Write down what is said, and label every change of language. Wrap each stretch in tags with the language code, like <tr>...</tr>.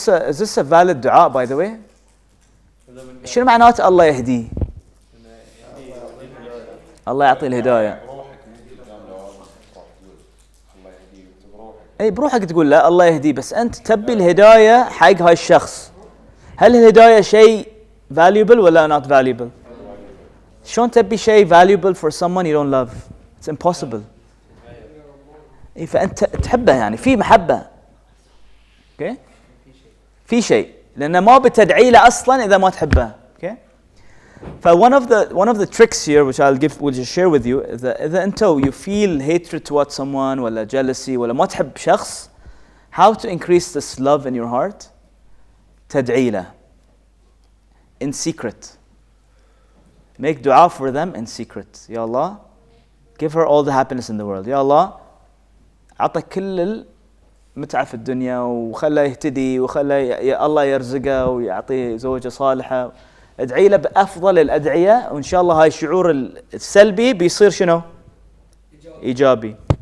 <en>Is this a valid</en> <ar>دعاء by the way؟ شنو معناته الله يهديه؟ الله يعطيه الهداية. اي بروحك تقول لا الله يهديه بس انت تبي الهداية حق هاي الشخص. هل الهداية شيء</ar> <en>valuable ولا not valuable؟</en> <ar>شلون تبي شيء</ar> <en>valuable for someone you don't love؟ It's impossible.</en> <ar>اي فانت تحبه يعني في محبة. اوكي؟ في شيء لأن ما بتدعي له أصلاً إذا ما تحبه.</ar> <en>Okay? ف one of the tricks here which will just share with you إذا أنت you feel hatred towards someone ولا jealousy</en> <ar>ولا ما تحب شخص</ar> <en>how to increase this love in your heart</en> <ar>تدعي له</ar> <en>in secret. Make dua for them in secret.</en> <ar>يا الله</ar> <en>give her all the happiness in the world.</en> <ar>يا الله عطى كل المتعة في الدنيا وخلاه يهتدي وخلاه الله يرزقه ويعطيه زوجة صالحة. ادعي له بأفضل الأدعية وإن شاء الله هاي الشعور السلبي بيصير شنو؟ إيجابي.</ar>